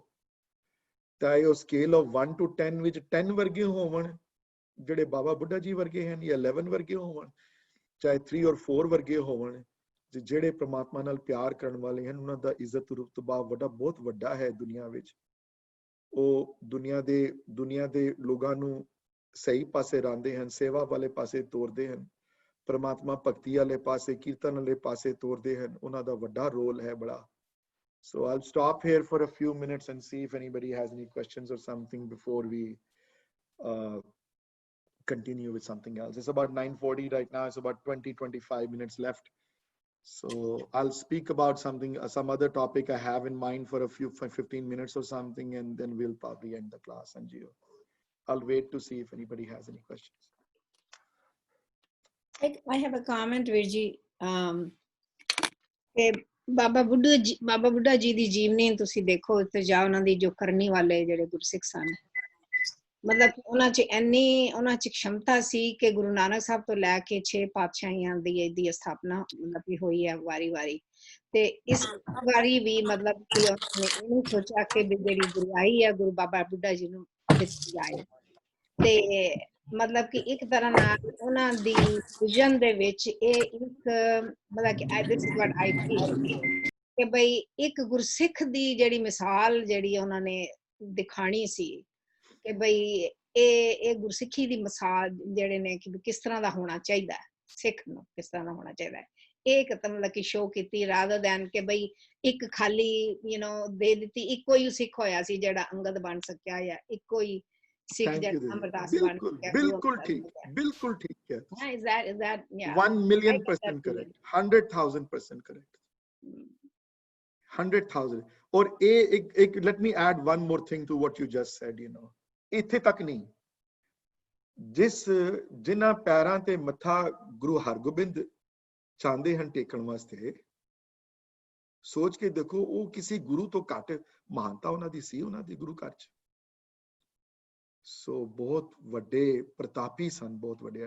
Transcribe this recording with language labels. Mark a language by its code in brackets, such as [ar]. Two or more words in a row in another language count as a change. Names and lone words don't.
[pa] ਚਾਹੇ ਉਹ [en] scale of [pa] 1 to 10 ਵਿੱਚ 10 ਵਰਗੇ ਹੋਵਣ ਜਿਹੜੇ ਬਾਬਾ ਬੁੱਢਾ ਜੀ ਵਰਗੇ ਹਨ, ਜਾਂ 11 ਵਰਗੇ ਹੋਵਣ, ਚਾਹੇ 3 or 4 ਵਰਗੇ ਹੋਵਣ, ਜਿਹੜੇ ਪ੍ਰਮਾਤਮਾ ਨਾਲ ਪਿਆਰ ਕਰਨ ਵਾਲੇ ਹਨ, ਉਹਨਾਂ ਦਾ ਇੱਜ਼ਤ ਰੁਤਬਾ ਬਹੁਤ ਵੱਡਾ ਹੈ ਦੁਨੀਆ ਵਿੱਚ। ਉਹ ਦੁਨੀਆ ਦੇ ਲੋਕਾਂ ਨੂੰ ਸਹੀ ਪਾਸੇ ਰਾਂਦੇ ਹਨ, ਸੇਵਾ ਵਾਲੇ ਪਾਸੇ ਤੋਰਦੇ ਹਨ, ਪ੍ਰਮਾਤਮਾ ਭਗਤੀ ਵਾਲੇ ਪਾਸੇ, ਕੀਰਤਨ ਵਾਲੇ ਪਾਸੇ ਤੋਰਦੇ ਹਨ। ਉਹਨਾਂ ਦਾ ਵੱਡਾ ਰੋਲ ਹੈ ਬੜਾ। [en] So I'll stop here for a few minutes and see if anybody has any questions or something before we continue with something else. It's about 9:40 right now. It's about 20-25 minutes left. So I'll speak about something, some other topic I have in mind for 15 minutes or something, and then we'll probably end the class. And I'll wait to see if anybody has any questions. I have a comment, Virji. [pa] ਬਾਬਾ ਬੁੱਢਾ ਜੀ ਦੀ ਜੀਵਨੀ ਤੁਸੀਂ ਦੇਖੋ ਤੇ ਜਾਂ ਉਹਨਾਂ ਦੀ ਜੋ ਕਰਨੀ ਵਾਲੇ ਜਿਹੜੇ ਗੁਰਸਿੱਖ ਸਨ, ਮਤਲਬ ਉਹਨਾਂ 'ਚ [hi] क्षमता [pa] ਸੀ ਕਿ ਗੁਰੂ ਨਾਨਕ ਸਾਹਿਬ ਤੋਂ ਲੈ ਕੇ 6 ਪਾਤਸ਼ਾਹੀਆਂ ਦੀ ਸਥਾਪਨਾ ਮਤਲਬ ਕਿ ਹੋਈ ਹੈ ਵਾਰੀ ਤੇ ਇਸ ਵਾਰੀ ਵੀ ਮਤਲਬ ਕਿ ਉਹਨੇ ਇਹ ਸੋਚਿਆ ਕਿ ਜਿਹੜੀ ਗੁਰਿਆਈ ਹੈ ਗੁਰੂ ਬਾਬਾ ਬੁੱਢਾ ਜੀ ਨੂੰ ਦਿੱਤੀ ਜਾਏ, ਤੇ ਮਤਲਬ ਕਿ ਇੱਕ ਤਰ੍ਹਾਂ ਨਾਲ ਉਹਨਾਂ ਦੀ ਵਿਜ਼ਨ ਦੇ ਵਿੱਚ ਇਹ ਇੱਕ ਮਤਲਬ ਕਿ [en] this is what I feel [pa] ਕਿ ਬਈ ਇੱਕ ਗੁਰਸਿੱਖ ਦੀ ਜਿਹੜੀ ਮਿਸਾਲ ਜਿਹੜੀ ਉਹਨਾਂ ਨੇ ਦਿਖਾਣੀ ਸੀ ਕਿ ਬਈ ਇਹ ਗੁਰਸਿੱਖੀ ਦੀ ਮਿਸਾਲ ਜਿਹੜੇ ਨੇ ਕਿ ਕਿਸ ਤਰ੍ਹਾਂ ਦਾ ਹੋਣਾ ਚਾਹੀਦਾ ਹੈ, ਸਿੱਖ ਨੂੰ ਕਿਸ ਤਰ੍ਹਾਂ ਦਾ ਹੋਣਾ ਚਾਹੀਦਾ ਹੈ, ਇਹ ਇੱਕ ਮਤਲਬ ਕਿ ਸ਼ੋਅ ਕੀਤੀ [en] rather than [pa] ਕਿ ਬਈ ਇੱਕ ਖਾਲੀ ਦੇ ਦਿੱਤੀ। ਇੱਕੋ ਹੀ ਸਿੱਖ ਹੋਇਆ ਸੀ ਜਿਹੜਾ ਅੰਗਦ ਬਣ ਸਕਿਆ, ਜਾਂ ਇੱਕੋ ਹੀ ਸਿੱਖ ਜਿਹੜਾ ਅਮਰਦਾਸ ਬਣ ਸਕਿਆ। ਬਿਲਕੁਲ ਠੀਕ ਹੈ। [en] Is that yeah, 1,000,000% correct, 100,000% correct, 100,000. [hi] और एक [en] let me add one more thing to what you just said. [pa] ਇੱਥੇ ਤੱਕ ਨਹੀਂ, ਜਿਨ੍ਹਾਂ ਪੈਰਾਂ ਤੇ ਮੱਥਾ ਗੁਰੂ ਹਰਗੋਬਿੰਦ ਚਾਹੁੰਦੇ ਹਨ ਟੇਕਣ ਵਾਸਤੇ, ਸੋਚ ਕੇ ਦੇਖੋ ਉਹ ਕਿਸੇ ਗੁਰੂ ਤੋਂ ਘੱਟ ਮਹਾਨਤਾ ਉਹਨਾਂ ਦੀ ਸੀ, ਉਹਨਾਂ ਦੀ ਗੁਰੂ ਘਰ 'ਚ। ਸੋ ਬਹੁਤ ਵੱਡੇ ਪ੍ਰਤਾਪੀ ਸਨ, ਬਹੁਤ ਵੱਡੇ।